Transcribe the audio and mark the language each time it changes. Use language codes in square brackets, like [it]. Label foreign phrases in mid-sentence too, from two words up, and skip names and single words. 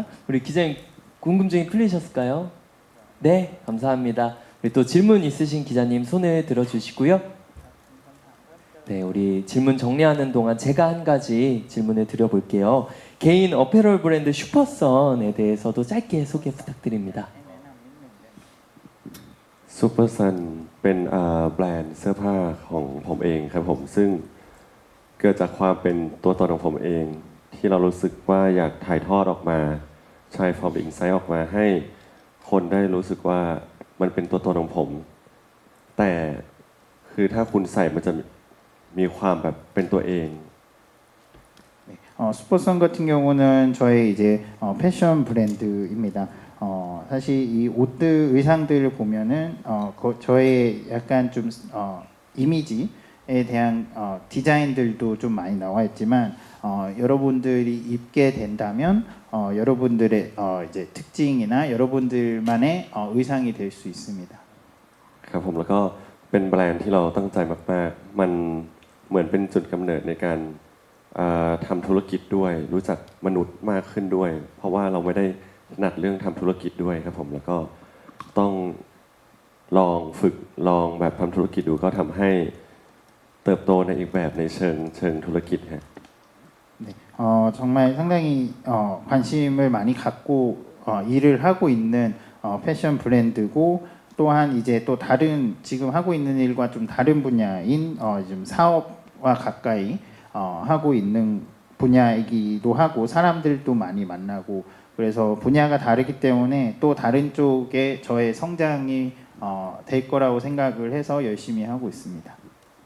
[ko] 우리 기자님 궁금증이 풀리셨을까요? 네, 감사합니다. 우리 또 질문 있으신 기자님 손을 들어주시고요. 네, 우리 질문 정리하는 동안 제가 한 가지 질문을 드려볼게요. 개인 어페럴 브랜드 슈퍼선에 대해서도 짧게 소개 부탁드립니다. [th] ซูเปอร์ซันเป็นแบรนด์เสื้อผ้าของผมเองครับผมซึ่งเกิดจากความเป็นตัวตนของผมเองที่เรารู้สึกว่าอยากถ่ายทอดออกมาใช้ฟอร์มอินไซต์ออกมาให้คนได้รู้สึกว่ามันเป็นตัวตนของผมแต่คือถ้าคุณใส่มันจะมีความแบบเป็นตัวเอง [ko] 슈퍼선 같은 경우는 저의 이제 패션 브랜드입니다. 사실 이 옷들 의상들을 보면은 저의 약간 좀 이미지에 대한 디자인들도 좀 많이 나와 있지만 여러분들이 입게 된다면 여러분들의 이제 특징이나 여러분들만의 의상이 될 수 있습니다. [th] ครับผมแล้วก็เป็นแบรนด์ที่เราตั้งใจมากๆมันเหมือนเป็นจุดกำเนิดในการทำธุรกิจด้วยรู้จักมนุษย์มากขึ้นด้วยเพราะว่าเราไม่ได้ถนัดเรื่องทำธุรกิจด้วยครับผมแล้วก็ต้องลองฝึกลองแบบทำธุรกิจดูก็ทำให้เติบโตในอีกแบบในเชิงธุรกิจฮะ [ko] 네, 정말 상당히 관심을 많이 갖고 일을 하고 있는 패션 브랜드고 또한 이제 또 다른 지금 하고 있는 일과 좀 다른 분야인 좀 사업과 가까이 하고 있는 분야이기도 하고 사람들도 많이 만나고 그래서 분야가 다르기 때문에 또 다른 쪽에 저의 성장이 될 거라고 생각을 해서 열심히 하고 있습니다.